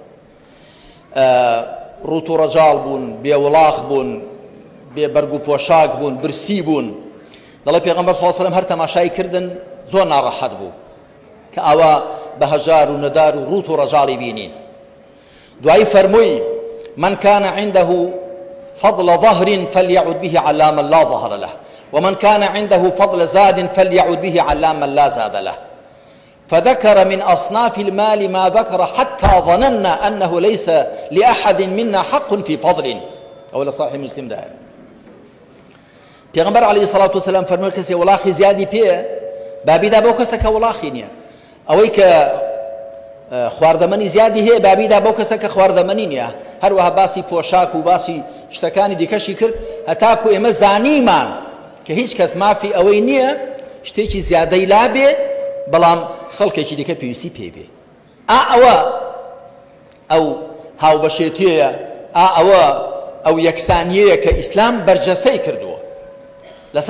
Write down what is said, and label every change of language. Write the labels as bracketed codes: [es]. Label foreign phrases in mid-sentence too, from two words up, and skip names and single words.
[ckb] ڕوت و ڕەجاڵ بوون بێوڵاق بوون بێبەرگ و پۆشاک بوون برسی بوون دەڵێ پێغەمبەر [ar] صلی الله عليه وسلم [ckb] هەر تەماشای کردن زۆر ناڕەحەت بوو کە ئەوە بە هەژار و نەدار و ڕوت و ڕەجاڵی بینین دوایی فەرمووی [ar] من كان عنده فضل ظهر فليعد به على من لا ظهر له ومن كان عنده فضل زاد فليعد به على من لا زاد له فذكر من أصناف المال ما ذكر حتى ظننا أنه ليس لأحد منا حق في فضل أو لصحيح مسلم ده [ckb] پیغمبر [ar] عليه الصلاة والسلام [ckb] فرمووی کەسێ وڵاخی زیادی پێ بابیدا بۆ کەسەکە وڵاخی نییە ئەوەی کە خواردەمەنی زیادی هەیە بابیدا بۆ کەسەکە خواردەمەنی نییە هەروەها باسی پۆشاک و باسی شتەکانی دیکەشی کرد هەتاکو ئێمە زانیمان کە هیچ کەس مافی ئەوەی نییە شتێکی زیادەی لابێ بەڵام خەڵکێکی دیکە پێویستی پێ بێ ئەوە ئەو هاوبەشێتیەیە ئەوە ئەو یەکسانیەیە کە ئیسلام بەرجەستەی کردووە لەسەر